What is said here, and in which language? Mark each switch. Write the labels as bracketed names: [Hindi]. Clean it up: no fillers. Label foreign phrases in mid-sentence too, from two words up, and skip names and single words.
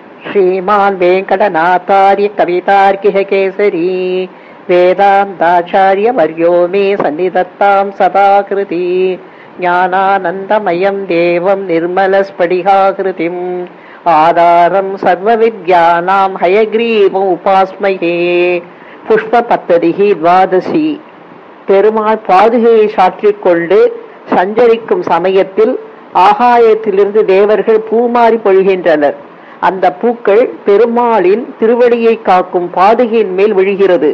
[Sanskrit] श्रीमान् वेङ्कटनाथार्य कवितार्किः केसरी वेदान्ताचार्यवर्यो मे सन्निधत्तां सदाकृति ज्ञानानन्दमयं देवं निर्मलस्फटिकाकृतिम् आधारं सर्वविद्यानां हयग्रीवमुपास्महे. [Tamil] புஷ்பபத்ததிகி துவாதசி. பெருமாள் பாதுகையை சாற்றிக் கொண்டு சஞ்சரிக்கும் சமயத்தில் ஆகாயத்திலிருந்து தேவர்கள் பூமாறி பொழிகின்றனர். அந்த பூக்கள் பெருமாளின் திருவடியை காக்கும் பாதுகையின் மேல் விழுகிறது.